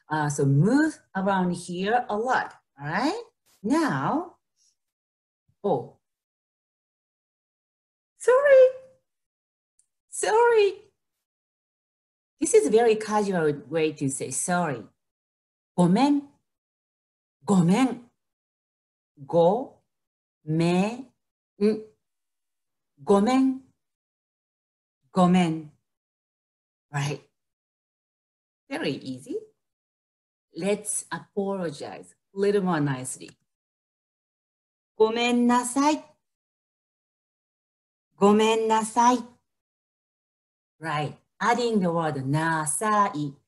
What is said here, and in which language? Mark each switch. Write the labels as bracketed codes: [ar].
[en] So move around here a lot. All right. Now, oh, sorry. This is a very casual way to say sorry. [ja] ごめん、ごめん、ごめん、ごめん、ごめん. [en] Right. Very easy. Let's apologize a little more nicely. [ja] ごめんなさい。ごめんなさい.Right. [en] Adding the word なさい.